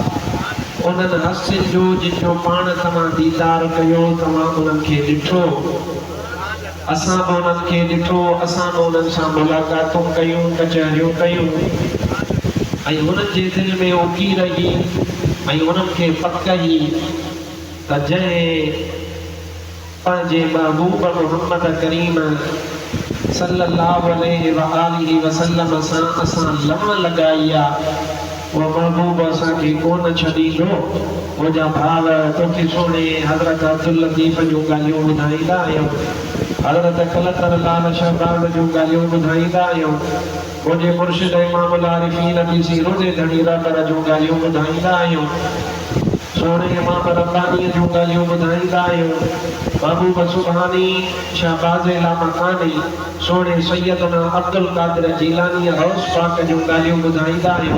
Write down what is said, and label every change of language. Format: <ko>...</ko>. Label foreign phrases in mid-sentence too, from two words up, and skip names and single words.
<sd>उन्हनि हस्तियुनि जो जिन पाण तव्हां दीदार कयो, तव्हां उन्हनि खे ॾिठो, असां बि उन्हनि खे ॾिठो, असां बि उन्हनि सां मुलाक़ातूं कयूं, कचहरियूं कयूं ऐं उन्हनि जे दिलि में उकीर ई ऐं उन्हनि खे पक ई त जंहिं पंहिंजे महबूब मुहम्मद करीम</sd> <ar>صلى الله عليه وسلم</ar> <sd>सां असां लम लगाई आहे, वो महबूब असांखे कोन छॾींदो। वो जा भाव तोखे सोने हज़रत अब्दुल लतीफ़ जूं ॻाल्हियूं ॿुधाईंदा आहियूं, हज़रत कलतर लाल शहबाज़ जूं ॻाल्हियूं ॿुधाईंदा आहियूं, मुंहिंजे मुर्शिद इमामुल आरिफ़ीन पीसी रोज़े धणी रहबर जूं ॻाल्हियूं ॿुधाईंदा आहियूं, सोने इमाम रब्बानी जूं ॻाल्हियूं ॿुधाईंदा आहियूं, महबूब सुभानी शहबाज़ लामकानी सोने सैयदना अब्दुल कादिर जीलानी गौस पाक जूं ॻाल्हियूं ॿुधाईंदा आहियूं।</sd>